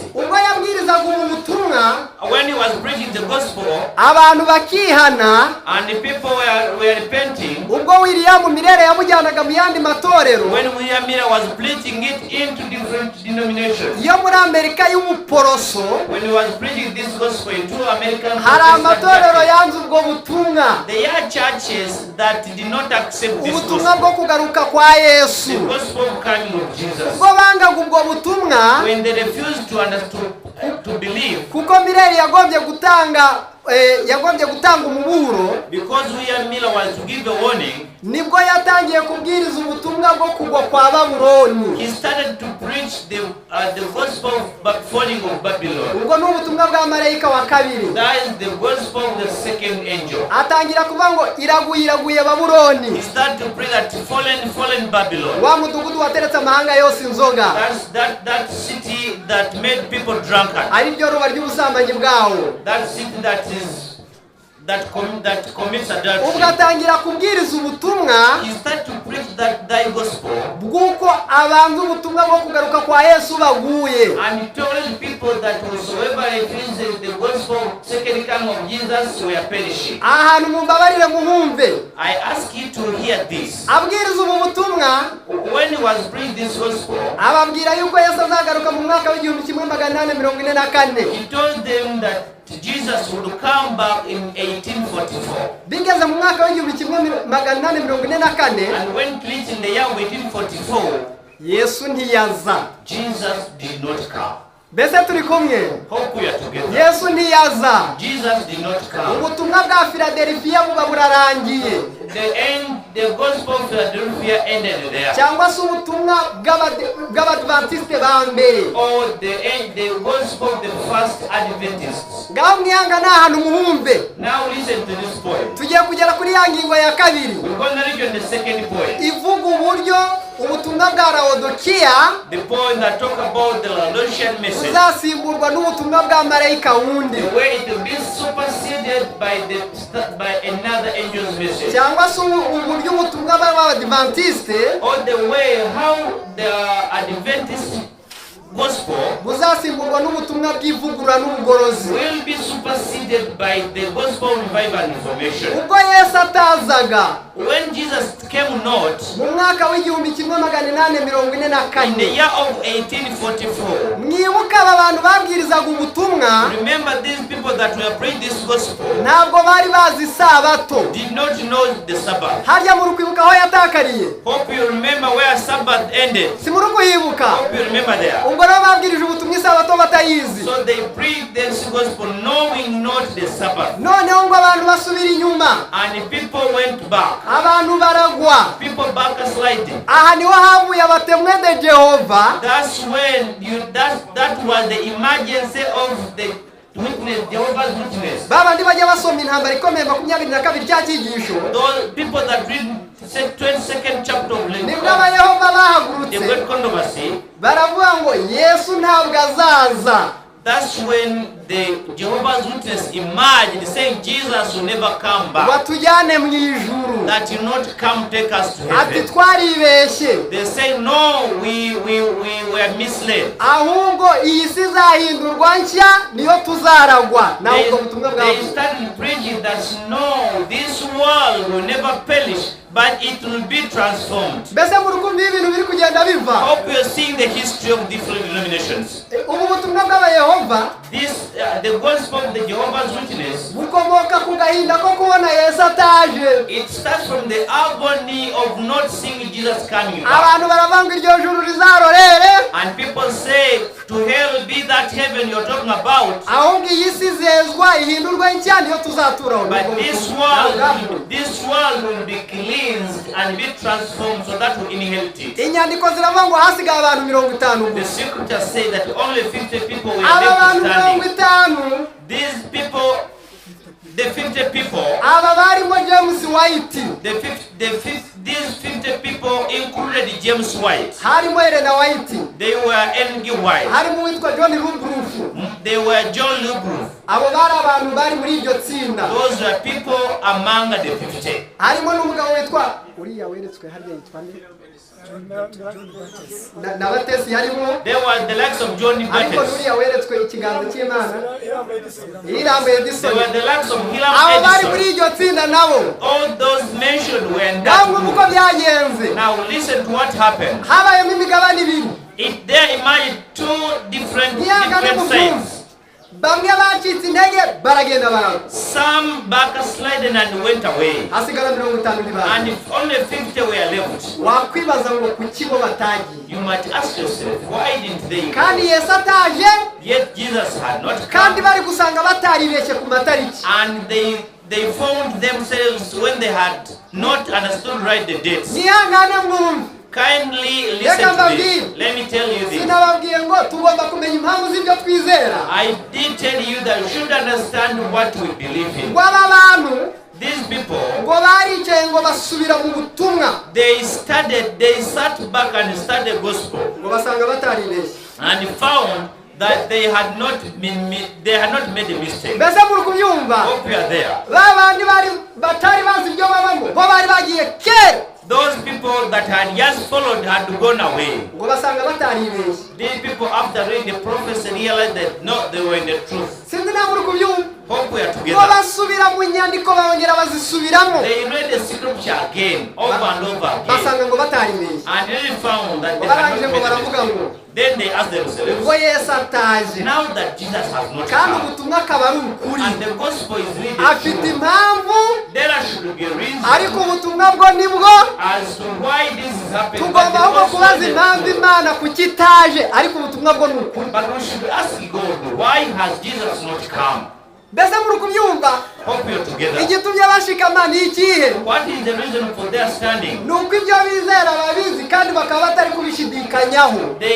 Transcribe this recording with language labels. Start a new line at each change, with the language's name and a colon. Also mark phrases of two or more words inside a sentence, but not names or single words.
Kinyarwanda: ubwo yabwirizaga ubu butumwa
English: When he was preaching the gospel
Kinyarwanda: abantu bakihana,
English: and the people were repenting,
Kinyarwanda: ubwo William Mirere yamujyanaga mu yandi matorero
English: when William Miller was preaching it into different denominations,
Kinyarwanda: yo muri Amerika y'umuporoso,
English: when he was preaching this gospel into American
Kinyarwanda: hari
English: Protestant
Kinyarwanda: amatorero
English: churches,
Kinyarwanda: yanze ubwo butumwa,
English: there are churches that did not accept this
Kinyarwanda: ubutumwa bwo
English: gospel,
Kinyarwanda: kugaruka kwa Yesu.
English: the gospel of coming of Jesus.
Kinyarwanda: ubwo bangaga ubwo butumwa
English: When they refused to understand, to believe,
Kinyarwanda: kuko Mireri yagombye gutanga umuburo,
English: because William Miller was to give a warning,
Kinyarwanda: nibwo yatangiye kubwiriza ubutumwa bwo kugwa kwa Babuloni.
English: he started to preach the gospel of falling of Babylon.
Kinyarwanda: ubwo ni ubutumwa bwa marayika wa kabiri.
English: That is the gospel of the second angel.
Kinyarwanda: atangira kuvuga ngo iraguye Babuloni,
English: He started to preach that fallen Babylon.
Kinyarwanda: wa mudugudu wateretse amahanga yose inzoga,
English: That's that city that made people drunkard.
Kinyarwanda: ari ryo ruba ry'ubusambanyi bwawo.
English: That city that commits adultery.
Kinyarwanda: ubwo atangira kubwiriza ubutumwa
English: He started to preach that gospel,
Kinyarwanda: bw'uko abanza ubutumwa bwo kugaruka kwa Yesu baguye.
English: and he told people that whosoever refuses the gospel second coming of Jesus were perishing.
Kinyarwanda: ahantu mumbabarire muhumve,
English: I ask you to hear this.
Kinyarwanda: abwiriza ubu butumwa
English: When he was preaching this gospel,
Kinyarwanda: ababwira yuko Yesu azagaruka mu mwaka w'1844.
English: he told them that Jesus would come back in 1844.
Kinyarwanda: bigeze mu mwaka w'1844
English: And when preached in the year 1844,
Kinyarwanda: Yesu ntiyaza.
English: Jesus did not come.
Kinyarwanda: mbese turi kumwe?
English: Hope we are together.
Kinyarwanda: Yesu ntiyaza.
English: Jesus did not come.
Kinyarwanda: ubutumwa bwa Philadelphia buba burarangiye,
English: The gospel of Philadelphia ended there.
Kinyarwanda: cyangwa se ubutumwa bw'Abadventiste ba mbere.
English: Or the gospel of the first Adventists.
Kinyarwanda: ngaho mwihanga ni ahantu muhumve.
English: Now listen to this point.
Kinyarwanda: tugiye kugera kuri ya ngingo ya kabiri
English: We're going to reach on the second point.
Kinyarwanda: ivuga uburyo ubutumwa bwa Laodikiya
English: The point that talk about the Laodicean message.
Kinyarwanda: buzasimburwa n'ubutumwa bwa marayika wundi,
English: The way it will be superseded by another angel's message.
Kinyarwanda: cyangwa se uburyo ubutumwa bw'Abadventiste
English: Or the way how the Adventists gospel
Kinyarwanda: buzasimburwa n'ubutumwa bw'ivugurura n'ubugorozi.
English: will be superseded by the gospel revival and reformation.
Kinyarwanda: Ubwo Yesu atazaga
English: When Jesus came not
Kinyarwanda: mu mwaka w'igihumbi kimwe magana inani mirongo ine na
English: in the
Kinyarwanda: kane,
English: year of 1844,
Kinyarwanda: mwibuka aba bantu babwirizaga ubutumwa
English: remember these people that were preaching this gospel
Kinyarwanda: ntabwo bari bazi isabato.
English: did not know the Sabbath.
Kinyarwanda: Harya mu rukwibuka aho yatakariye?
English: Hope you remember where Sabbath ended.
Kinyarwanda: Si mu rukuhibuka?
English: Hope you remember there.
Kinyarwanda: Ubwo rero babwirije ubutumwa isabato batayizi.
English: So they preached this gospel knowing not the Sabbath.
Kinyarwanda: Noneho ngo abantu basubira inyuma,
English: And people went back.
Kinyarwanda: abantu baragwa.
English: People backsliding.
Kinyarwanda: Aha niho havuye abatemwe de Jehova.
English: That's when that was the emergency of the witness, Jehovah's Witness.
Kinyarwanda: Babandi bajya basoma intambara ikomeye 22 cya cyigisho.
English: Those people that read 22nd chapter of
Kinyarwanda: Nibwo
English: Leviticus,
Kinyarwanda: abayehova
English: the
Kinyarwanda: bahagurutse
English: great controversy.
Kinyarwanda: baravuga ngo Yesu ntabwo azaza.
English: That's when the Jehovah's Witness emerged, saying Jesus will never come back.
Kinyarwanda: Batujyane mu ijuru.
English: That will not come take us to
Kinyarwanda: Ati
English: heaven.
Kinyarwanda: twaribeshye.
English: They say no, we were misled.
Kinyarwanda: Ahubwo iyi si izahindurwa nshya niyo tuzaragwa. Naho ubwo butumwa
English: They
Kinyarwanda: bwavuze.
English: started preaching that no, this world will never perish, but it will be transformed.
Kinyarwanda: Mbese mu rukumbi y'ibintu biri kugenda biva.
English: Hope you are seeing the history of different denominations.
Kinyarwanda: Ubu butumwa bw'abayehova
English: This, the gospel of the Jehovah's Witness,
Kinyarwanda: bukomoka ku gahinda ko kubona Yesu ataje.
English: it starts from the agony of not seeing Jesus coming back.
Kinyarwanda: Abantu baravanga iryo juru rizarorere.
English: And people say, to hell be that heaven you're talking about.
Kinyarwanda: Ahubwo iyi si izezwa ihindurwe nshya niyo tuzaturaho.
English: But this world will be cleansed and be transformed so that we inherit it.
Kinyarwanda: Inyandiko ziravuga ngo hasigaye abantu 50
English: The
Kinyarwanda: gusa.
English: scriptures say that only 50 people were
Kinyarwanda: Aba
English: left
Kinyarwanda: bantu
English: standing. 50 These people, the 50 people,
Kinyarwanda: aba barimo James White,
English: these 50 people included James White.
Kinyarwanda: harimo Elena White,
English: They were N.G. White.
Kinyarwanda: harimo witwa John Rubruff.
English: They were John Lubruf.
Kinyarwanda: Abo bari abantu bari muri iryo tsinda.
English: Those were people among the 50.
Kinyarwanda: Harimo n'umugabo witwa uriya weretswe harya yitwa nde? Na batesi harimo.
English: There was the likes of John the
Kinyarwanda: Ariko
English: Baptist.
Kinyarwanda: uriya weretswe ikiganza cy'Imana. Irambe Edison.
English: There were the likes of
Kinyarwanda: Abo bari muri
English: Hiram
Kinyarwanda: iryo tsinda nabo.
English: All those mentioned were in
Kinyarwanda: Namwe
English: that
Kinyarwanda: muko
English: group.
Kinyarwanda: byagenze.
English: Now listen to what happened.
Kinyarwanda: Habayemo imigabane ibiri.
English: It there emerged two different sides.
Kinyarwanda: Bamwe bacitse intege baragenda baragwa.
English: Some backslided and went away.
Kinyarwanda: Hasigara 50 n'ibanga.
English: And if only 50 were left.
Kinyarwanda: Wakwibaza ngo kuki bo batagiye.
English: You might ask yourself, why didn't they?
Kinyarwanda: Kandi Yesu ataje,
English: Yet Jesus had not
Kinyarwanda: kandi
English: come.
Kinyarwanda: bari gusanga bataribeshye ku matariki.
English: And they found themselves when they had not understood right the dates.
Kinyarwanda: Nihangane mwumve.
English: Kindly listen to this. Let me tell you this.
Kinyarwanda: Sinababwiye ngo tugomba kumenya impamvu z'ibyo twizera.
English: I did tell you that you should understand what we believe in.
Kinyarwanda: Ngo aba bantu
English: These people,
Kinyarwanda: ngo baricaye ngo basubira mu butumwa.
English: they sat back and studied the gospel
Kinyarwanda: Ngo basanga bataribeshye.
English: and found that they had not made a mistake.
Kinyarwanda: Mbese muri kubyumva?
English: Hope you are there.
Kinyarwanda: Babandi batari bazi ibyo babamo bo bari bagiye kera.
English: Those people that had just followed had gone away.
Kinyarwanda: Ngo basanga bataribeshye.
English: These people, after reading the prophecy, realized that no, they were in the truth.
Kinyarwanda: Sinzi nawe muri kubyumva?
English: Hope we are
Kinyarwanda: Ngo
English: together.
Kinyarwanda: basubira mu nyandiko bongera bazisubiramo.
English: They read the scripture again, over and over again,
Kinyarwanda: Basanga ngo bataribeshye.
English: and then found that they
Kinyarwanda: Barangije
English: had
Kinyarwanda: ngo
English: not made a
Kinyarwanda: baravuga
English: mistake.
Kinyarwanda: ngo
English: Then they asked themselves,
Kinyarwanda: ubwo Yesu ataje
English: now that Jesus has not
Kinyarwanda: kandi
English: come,
Kinyarwanda: ubutumwa akaba ari ukuri,
English: and the gospel is really
Kinyarwanda: afite
English: true,
Kinyarwanda: impamvu,
English: there should be a reason
Kinyarwanda: ariko ubutumwa bwo nibwo
English: as to why this is happening.
Kinyarwanda: tugomba ahubwo kubaza impamvu Imana kuki itaje, ariko ubutumwa bwo ni ukuri.
English: But we should ask God, why has Jesus not come?
Kinyarwanda: Mbese muri kubyumva?
English: Hope you're together.
Kinyarwanda: Igitumye bashikama ni ikihe?
English: What is the reason for their standing?
Kinyarwanda: Ni uko ibyo bizera babizi kandi bakaba batari kubishidikanyaho.